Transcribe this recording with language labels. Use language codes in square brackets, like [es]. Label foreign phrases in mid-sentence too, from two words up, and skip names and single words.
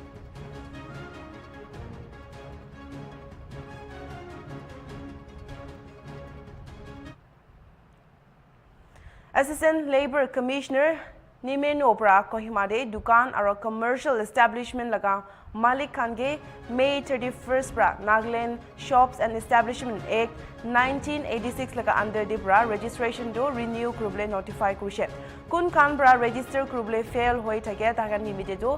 [nag] Assistant Labor Commissioner Nimeno Pra Kohima de Dukan aro [en] commercial establishment [nag] laga Malik Kange May 31st bra Nagaland Shops and Establishment Act 1986 laga [en] under the [nag] bra registration do renew kuble notify kushe kun kan bra register kuble fail hoi thake taga nimite do